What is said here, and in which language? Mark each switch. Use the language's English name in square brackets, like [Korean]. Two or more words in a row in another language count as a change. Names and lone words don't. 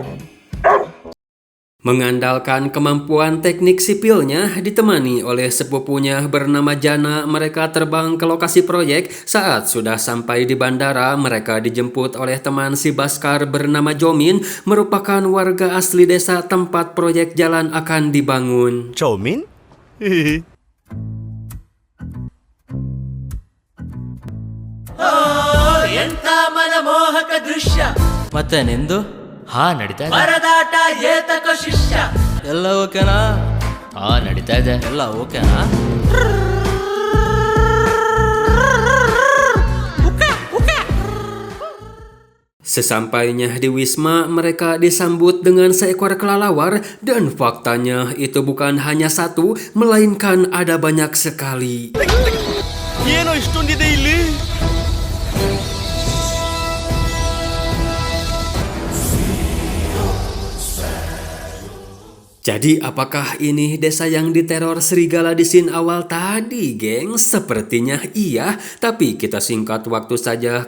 [Indonesian] Mengandalkan kemampuan teknik sipilnya ditemani oleh sepupunya bernama Jana, mereka terbang ke lokasi proyek. Saat sudah sampai di bandara, mereka dijemput oleh teman si Baskar bernama Jomin, merupakan warga asli desa tempat proyek jalan akan dibangun. Chomin? [Kannada] ಎಂತ ಮನಮೋಹಕ ದೃಶ್ಯ ಮತ್ತೆ ನಿಂದು ಹಾ ನಡೀತಾ ಇದೆ ಪರದಾಟ ಏತಕ ಶಿಷ್ಯ ಎಲ್ಲ ಓಕೆನಾ ಹಾ ನಡೀತಾ ಇದೆ ಎಲ್ಲ ಓಕೆನಾ [Indonesian] Sesampainya di Wisma, mereka disambut dengan seekor kelelawar dan faktanya itu bukan hanya satu, melainkan ada banyak sekali. [Kannada] ಏನೋ ಇಷ್ಟೊಂದಿದೆ ಇಲ್ಲಿ? [Indonesian] Jadi apakah ini desa yang diteror serigala di scene awal tadi, geng? Sepertinya iya, tapi kita singkat waktu saja.